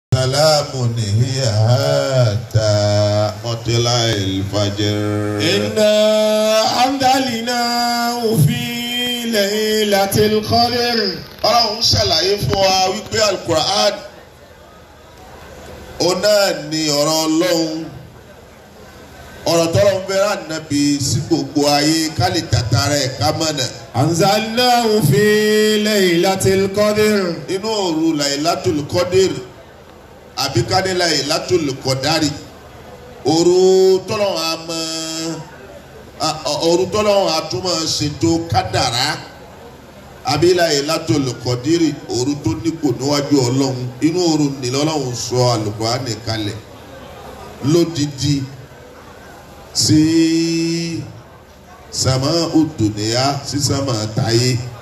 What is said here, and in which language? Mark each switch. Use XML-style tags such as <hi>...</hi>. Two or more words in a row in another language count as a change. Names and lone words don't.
<ar>سلام هي حتى مطلع الفجر إنا أنزلناه في ليلة القدر.</ar> <yo>Ọlọ́run ṣàlàyé fún wa wípé Al-Qur'an ọ̀nà ni ọ̀rọ̀ Ọlọ́run ọ̀rọ̀ tọ́lọ́run fẹ́ rán Nábì sí gbogbo ayé ká lè tàtàrà ẹ̀ ká mọ̀nà.</yo> <ar>أنزلناه في ليلة القدر.</ar> <yo>Inú òru Laylatul Qadr àbí ká ní Laylatul Qadari òru tọ́lọ́run àtúmọ̀ ṣètò kádàrá àbí Laylatul Qadri òru tó nípò níwájú Ọlọ́run inú òru nílò Ọlọ́run sọ Al-Qur'ani kalẹ̀ lódìdí sí</yo> <ar>السماء الدنيا</ar> <yo>sí sàmà táyé.</yo>